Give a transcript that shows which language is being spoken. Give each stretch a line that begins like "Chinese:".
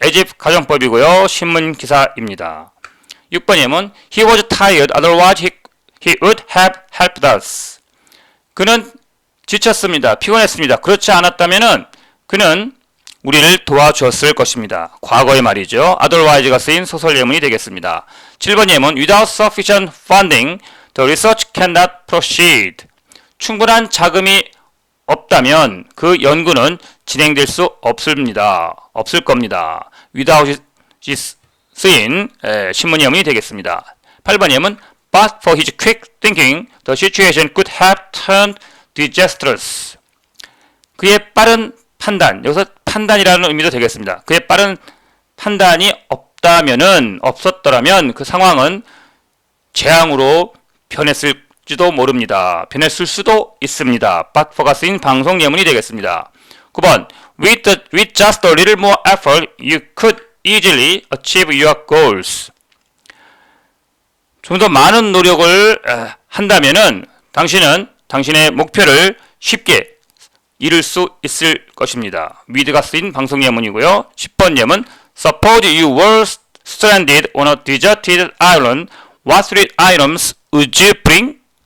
Korean: as if 가정법이고요. 신문 기사입니다. 6번 예문,
English: He was tired, otherwise he would have helped us.
Korean: 그는 지쳤습니다. 피곤했습니다. 그렇지 않았다면은 그는 우리를 도와주었을 것입니다. 과거의 말이죠. otherwise가 쓰인 소설 예문이 되겠습니다. 7번 예문,
English: Without sufficient funding, the research cannot proceed.
Korean: 충분한 자금이 없다면 그 연구는 진행될 수 없을 겁니다. without이 쓰인 신문 예문이 되겠습니다. 8번 예문,
English: But for his quick thinking, the situation could have turned disastrous.
Korean: 그의 빠른 판단, 여기서 판단이라는 의미도 되겠습니다. 그의 빠른 판단이 없었더라면 그 상황은 재앙으로 변했을지도 모릅니다. 변했을 수도 있습니다. But for가 쓰인 방송 예문이 되겠습니다. 9번,
English: With just a little more effort, you could easily achieve your goals.
Korean: 좀 더 많은 노력을 한다면은 당신은 당신의 목표를 쉽게 이룰 수 있을 것입니다. with가 쓰인 방송 예문이고요. 10번 예문,
English: Suppose you were stranded on a deserted island, what three items would you bring?